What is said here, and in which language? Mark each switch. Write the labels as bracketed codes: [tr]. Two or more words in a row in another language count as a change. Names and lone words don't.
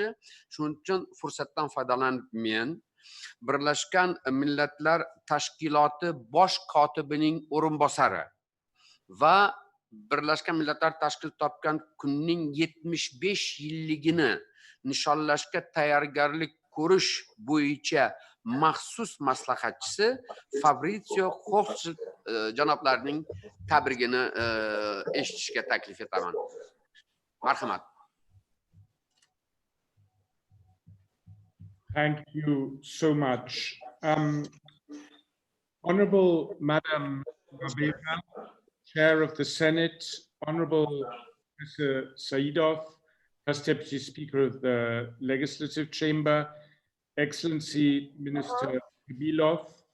[uz] Shuning uchun fursatdan foydalanib men Birlashgan Millatlar Tashkiloti bosh kotibining o'rinbosari va Birlashgan Millatlar tashkil topgan kunning 75 yilligini nishonlashga tayyorgarlik ko'rish bo'yicha maxsus maslahatchisi Fabrizio Hochschild janoblarining tabrigini eshitishga taklif etaman. Marhamat. [en] Thank you so much. Honorable Madam Rabeva, Chair of the Senate, Honorable Professor Saidov, First Deputy Speaker of the Legislative Chamber, Excellency Minister Kabilov,